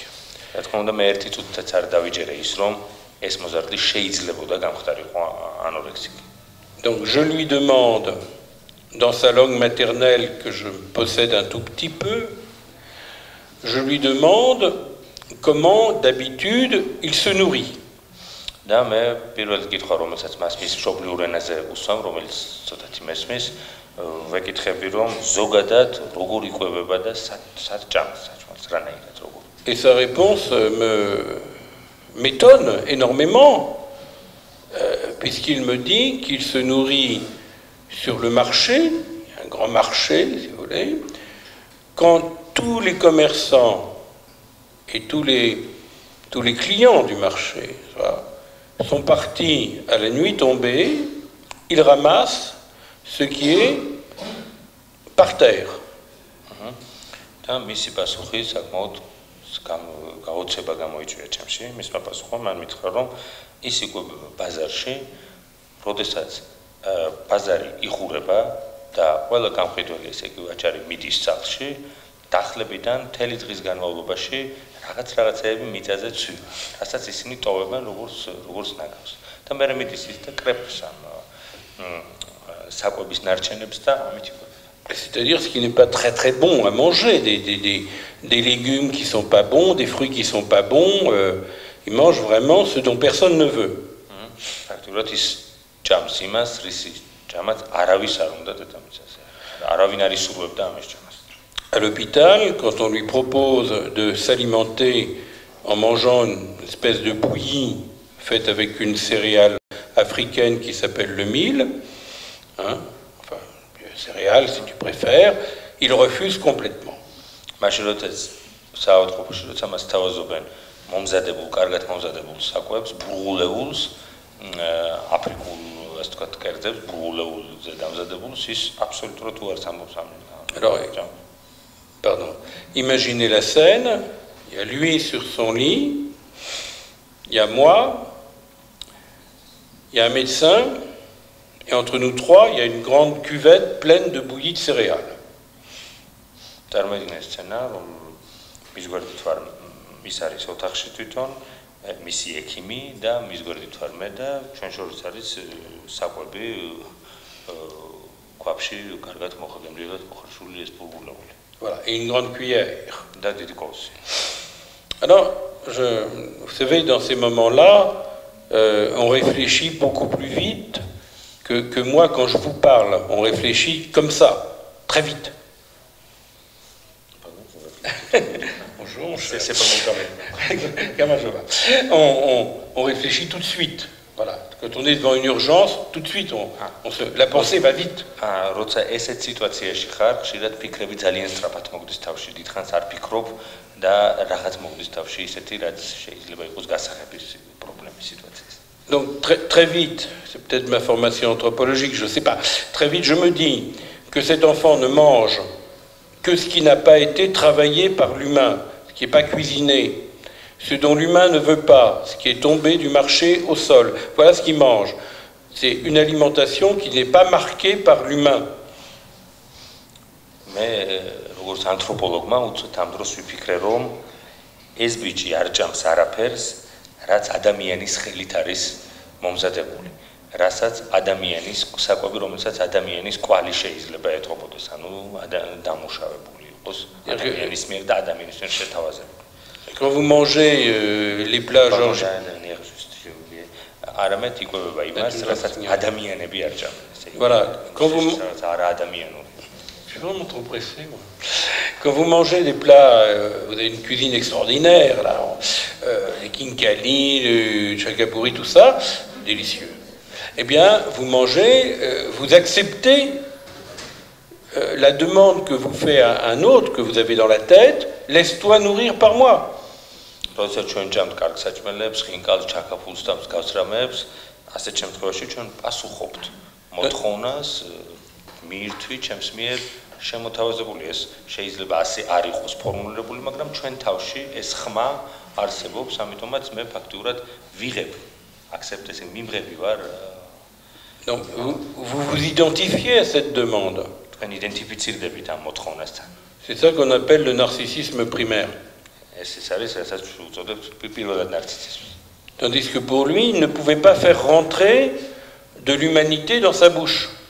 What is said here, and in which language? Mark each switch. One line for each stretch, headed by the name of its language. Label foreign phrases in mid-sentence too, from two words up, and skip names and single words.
French: Donc je lui demande, dans sa langue maternelle que je possède un tout petit peu, je lui demande comment d'habitude il se nourrit.
Georgian: და მე პირველად გითხარ, რომელსაც მას მის მშობლიურ ენაზე უსვამ, რომელიც ცოტათი მესმის, ვეკითხები, რომ ზოგადად როგორ იკვებება და სად ჭამს საჭმელს, რანაირად როგორ.
French: Et sa réponse m'étonne énormément, puisqu'il me dit qu'il se nourrit sur le marché, un grand marché, si vous voulez, quand tous les commerçants et tous les clients du marché sont partis à la nuit tombée, il ramasse ce qui est par terre.
Georgian: და მისი პასუხი საკმაოდ გაოცება გამოიწვია ჩემში. მისმა პასუხმა მან მითხრა, რომ ის იკვებება ბაზარში, როდესაც ბაზარი იხურება და ყველა გამყიდველი ესე იგი ვაჭარი მიდის სახლში, დახლებიდან მთელი დღის განმავლობაში რაღაცეები მიწაზე ცვივა, რასაც ისინი ტოვებენ როგორც ნაგავს. და მერე მიდის ის და კრეფს ამ საკვების ნარჩენებს და ამით იკვებება.
French: C'est-à-dire ce qui n'est pas très très bon à manger, des légumes qui sont pas bons, des fruits qui sont pas bons, ils mangent vraiment ce dont personne ne veut.
Georgian: Faktiურად ის ჭამს იმას, რისი ჭამაც არავის არ უნდა დედამიწაზე. არავინ არ ისურვებდა ამის ჭამას.
French: À l'hôpital, quand on lui propose de s'alimenter en mangeant une espèce de bouillie faite avec une céréale africaine qui s'appelle le mil, hein, céréales si tu préfères, il refuse complètement.
Georgian: მაშინ როდესაც საავადმყოფოში როცა მას თავაზობენ მომზადებულ, კარგად მომზადებულ საკვებს, ბრუღულეულს, აფრიკულ, ასე ვთქვათ, კერძებს, ბრუღულეულზე დამზადებულს, ის აბსოლუტურად უარს ამბობს ამ.
French: Alors, pardon. Imaginez la scène, il y a lui sur son lit, il y a moi, il y a un médecin, et entre nous trois, il y a une grande cuvette pleine de bouillie de céréales.
Georgian: წარმოიდგინე სცენა, რომ მის გვერდით ვარ ის არის ოთახში თვითონ, მისი ექიმი და მის გვერდით ვარ მე და ჩვენ შორის არის საკვები ქვაბში კარგად მოხდემრიელად მოხარშული ეს ბრუღულეული.
French: Voilà, et une grande cuillère.
Georgian: და დიდი კოვსი.
French: Alors, vous savez, dans ces moments-là, on réfléchit beaucoup plus vite que moi quand je vous parle. On réfléchit comme ça, très vite. Bonjour, c'est pas mon carnet. Comment je vais? On réfléchit tout de suite. Voilà. Quand on est devant une urgence, tout de suite, la pensée va vite.
Georgian: როცა ესეთ სიტუაციაში ხარ, ხშირად ფიქრები ძალიან სწრაფად მოგდის თავში. დიდხანს არ ფიქრობ და რაღაც მოგდის თავში ისეთი, რაც შეიძლება იყოს გასაღების პრობლემის სიტუაციის.
French: Donc très vite, c'est peut-être ma formation anthropologique, je ne sais pas, très vite je me dis que cet enfant ne mange que ce qui n'a pas été travaillé par l'humain, ce qui n'est pas cuisiné, ce dont l'humain ne veut pas, ce qui est tombé du marché au sol. Voilà ce qu'il mange. C'est une alimentation qui n'est pas marquée par l'humain. Mais,
Georgian: როგორც ანთროპოლოგმა უცებ ამ დროს ვიფიქრე, რომ ეს ბიჭი არ ჭამს არაფერს, რაც ადამიანის ხელით არის მომზადებული, რასაც ადამიანის საკვები, რომელსაც ადამიანის კვალი შეიძლება ეთყობოდეს, ანუ დამუშავებული იყოს ადამიანის მიერ და ადამიანის მიერ შეთავაზებული.
French: Quand vous mangez les plats
Georgian: არამედ იკვებება იმას, რასაც ადამიანები არ ჭამენ.
French: Voilà, quand vous
Georgian: არა ადამიანური.
French: Je suis vraiment trop pressé, moi. Quand vous mangez des plats, vous avez une cuisine extraordinaire, là, les kinkali, le chakapuri, tout ça, délicieux. Eh bien, vous mangez, vous acceptez la demande que vous fait un autre, que vous avez dans la tête, laisse-toi nourrir par moi.
Georgian: როდესაც ჩვენ ჭამთ კარგ საჭმელებს, ხინკალს, ჩაკაფულს და მსგავს რამეებს, ასეთ შემთხვევაში ჩვენ პასუხობთ მოთხოვნას, მირთვი ჩემს მიერ შემოთავაზებული. ეს შეიძლება ასე არ იყოს ფორმულირებული, მაგრამ ჩვენ თავში ეს ხმა არსებობს, ამიტომაც მე ფაქტიურად ვიღებ, accepte-ს მიმღები ვარ.
French: Donc vous identifiez à cette demande.
Georgian: თქვენ იდენტიფიცირდებით ამ მოთხოვნასთან.
French: C'est ça qu'on appelle le narcissisme primaire. Tandis que pour lui, il ne pouvait pas faire rentrer de l'humanité dans sa bouche.